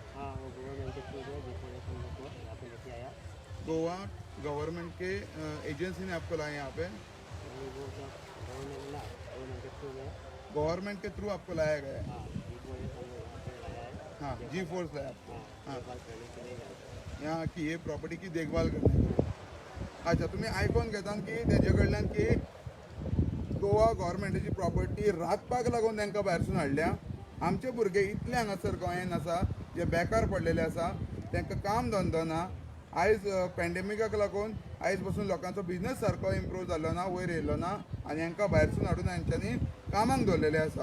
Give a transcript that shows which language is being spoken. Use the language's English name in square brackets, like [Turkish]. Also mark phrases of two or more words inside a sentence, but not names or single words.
[Hindi] गोवा गवर्नमेंट के एजेंसी ने आपको लाया यहाँ पे. गवर्नमेंट के थ्रू आपको लाया गया है. हाँ G4 लाया आपको. हाँ यहाँ की ये प्रॉपर्टी की देखभाल करणे. [Konkani] अच्छा तुम्ही आयकून घेतात की तेजे कडल्यान की गोवा गव्हर्मेंटाची प्रॉपर्टी राखपाक लागून तांकां भायरसून हाडल्या. आमचे भुरगे इतले हांगासर गोंयान आसा जे बेकार पडलेले आसा. तांकां काम धंदो ना. आयज पॅन्डेमिकाक लागून आयज पासून लोकांचो बिझनस सारको इम्प्रूव जाल्लो ना, वयर येयल्लो ना आनी हांकां भायरसून हाडून हांच्यांनी कामाक दवरलेले आसा.